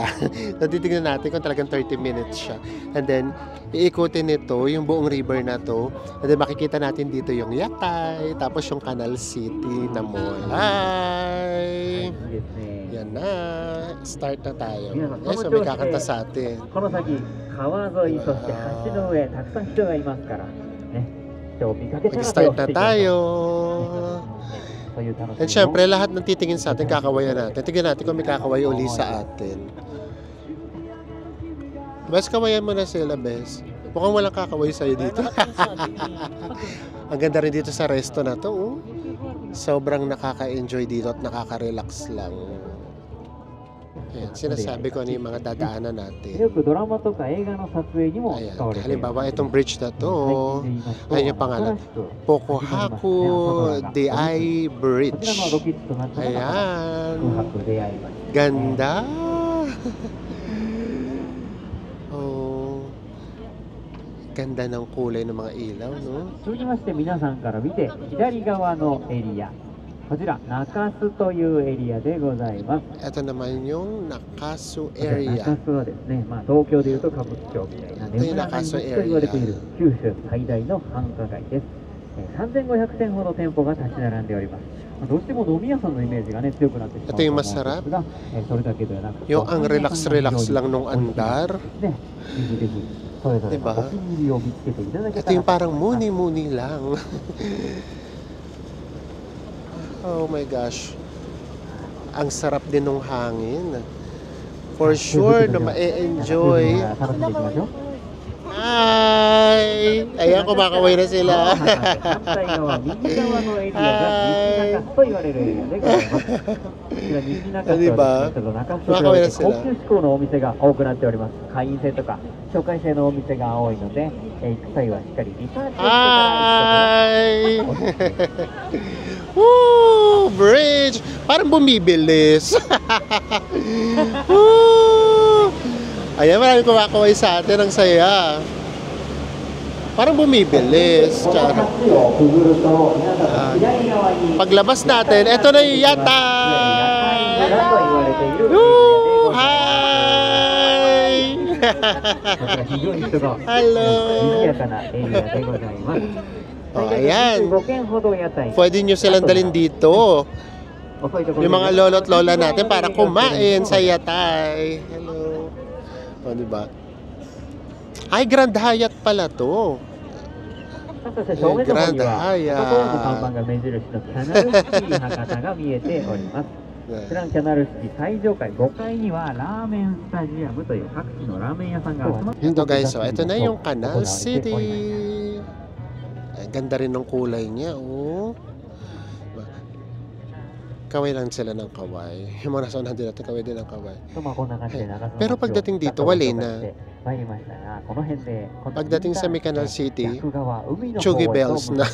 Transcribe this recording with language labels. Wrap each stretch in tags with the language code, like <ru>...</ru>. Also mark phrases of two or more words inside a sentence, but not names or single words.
<tl>Natitignan natin kung talagang 30 minutes siya.</tl> <en>And then,</en> <tl>iikutin nito, yung buong river na to.</tl> <en>And then,</en> <tl>makikita natin dito yung Yatay, tapos yung Canal City na mall. Hi! Yan na. Start na tayo. So, may kakanta sa atin.</tl> <ja>この先川沿いそして橋の上たくさん人がいますからね今日見かけたら</ja> <tl>Mag-start na tayo.</tl> <ja>そういう楽しみ</ja> <tl>And syempre, lahat ng titingin sa atin, kakawayan natin. Tignan natin kung may kakaway uli sa atin. Bes, kawayan mo na sila, Bes. Mukhang walang kakaway sa'yo dito. Ang ganda rin dito sa resto na to. Sobrang nakaka-enjoy dito at nakaka-relax lang. Ayan, sinasabi ko ano yung mga dadaanan natin.</tl> <ja>よくドラマとか映画の撮影にも</ja> <tl>Ayan,</tl> <ja>使われている</ja> <tl>halimbawa itong bridge na to. Ayun yung pangalan. Pokohaku Dei</tl> <ja>こ</ja> <tl>Bridge.</tl> <ja>ちらのロケットとなったのが</ja> <tl>Ayan.</tl> <ja>空白出会い橋</ja> <tl>Ganda. Oh. Ganda ng kulay ng mga ilaw, no?</tl> <ja>続きまして皆さんから見て左側のエリアこちら中洲というエリアでございます</ja> <tl>Ito naman yung Nakasu</tl> <ja>中</ja> <tl>area.</tl> <ja>洲はですね、東京でいうと歌舞伎町みたいな眠らない街と言われている九州最大の繁華街です。3500店ほど店舗が立ち並んでおります。どうしても飲み屋さんのイメージがね強くなってしまうと思うんですが、それだけではなくて、</ja> <tl>Yung ang relax-relax lang nung andar.</tl> <ja>ね、ぜひぜひそれぞれのお気に入りを見つけていただけ</ja> <tl>Ito</tl> <ja>たら</ja> <tl>yung parang muni-muni lang.</tl> <en>Oh my gosh.</en> <tl>Ang sarap din ng hangin.</tl> <en>For sure</en> <tl>na ma-enjoy.</tl> <ja>楽しんでいきましょう。</ja> <tl>Hi! Ayan, kumakaway na sila.</tl> <ja>反対側、右側のエリアが西中と言われるエリアでございます。こちら西中とはですね、ちょっと中洲という高級志向のお店が多くなっております。会員制とか紹介制のお店が多いので、行く際はしっかりリサーチをしてから行くことが Hi! Woo!</ja> <tl>Bridge! Parang bumibilis. Woo! Ayan, maraming kumakaway sa atin. Ang saya. Parang bumibilis. Charot. Paglabas natin, eto na yung Yatay! Woo! Hi! Hello! Oh, ayan. Pwede nyo silang dalhin dito. Yung mga lolo at lola natin para kumain sa yatay. Hello. O, diba? Ay, Grand Hyatt pala to.</tl> <ja>そして正面の方にははいコカ・コーラの看板が目印のキャナルシティ博多が見えております。こちらのキャナルシティ最上階5階にはラーメンスタジアムという各地のラーメン屋さんが集まって</ja> <tl>Yun to guys, so ito na yung Canal City. Ang ganda rin ng kulay niya, oh. Kaway lang sila ng kaway. Yung mga nasa unahan din natin, kaway din ng kaway. Pero pagdating dito, wala na. Pagdating sa may Canal City, Chugi Bells na.</tl>